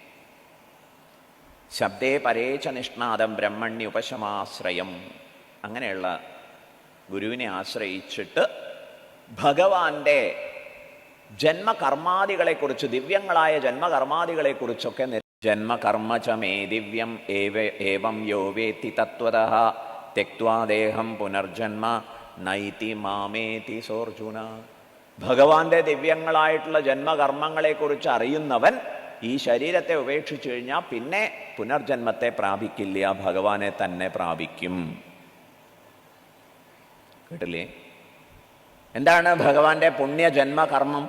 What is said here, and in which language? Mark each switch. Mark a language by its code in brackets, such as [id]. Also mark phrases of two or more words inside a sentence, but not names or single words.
[sa] ശബ്ദേ പരേച്ച നിഷ്ണാദം ബ്രഹ്മണ്യുപശമാശ്രയം. [ml] അങ്ങനെയുള്ള ഗുരുവിനെ ആശ്രയിച്ചിട്ട് ഭഗവാന്റെ ജന്മകർമാദികളെക്കുറിച്ച്, ദിവ്യങ്ങളായ ജന്മകർമാദികളെക്കുറിച്ചൊക്കെ, [sa] ജന്മകർമ്മ ച മേ ദിവ്യം ഏവം യോ വേത്തി തത്വതഃ ത്യക്ത്വാ ദേഹം പുനർജന്മ നൈതി മാമേതി സോർജുന. [ml] ഭഗവാന്റെ ദിവ്യങ്ങളായിട്ടുള്ള ജന്മകർമ്മങ്ങളെക്കുറിച്ച് അറിയുന്നവൻ ഈ ശരീരത്തെ ഉപേക്ഷിച്ചു കഴിഞ്ഞാൽ പിന്നെ പുനർജന്മത്തെ പ്രാപിക്കില്ല, ഭഗവാനെ തന്നെ പ്രാപിക്കും. കേട്ടില്ലേ? എന്താണ് ഭഗവാന്റെ പുണ്യജന്മകർമ്മം?